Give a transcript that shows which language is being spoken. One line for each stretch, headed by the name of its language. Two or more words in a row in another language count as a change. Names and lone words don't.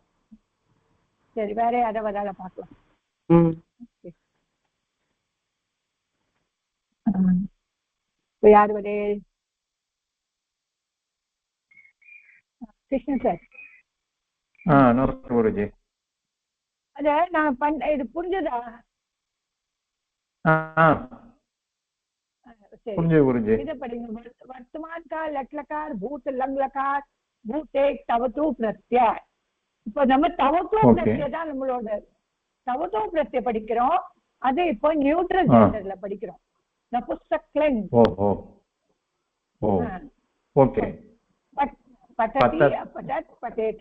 Tamil: சரி, வேற யாரை வராத பார்க்கலாம். இப்போ யார் வரே? கிருஷ்ணன் சார். நமஸ்காரம் குருஜி. அத நான் இது புரிஞ்சதா?
Hindi: इधर पढ़ेंगे वर्तमान काल लट लकार भूत लंग लकार भूत एक तवतो प्रत्यय.
Tamil: இப்போ நம்ம தவத்தோ பிரத்யய தான் நம்மளோட தவத்தோ பிரத்யய படிக்கிறோம். அது இப்போ நியூட்ரல் ஜெண்டர்ல படிக்கிறோம். நபுசக்லிங். ஓ ஓகே.
Sanskrit: पठति पठत् पठेत्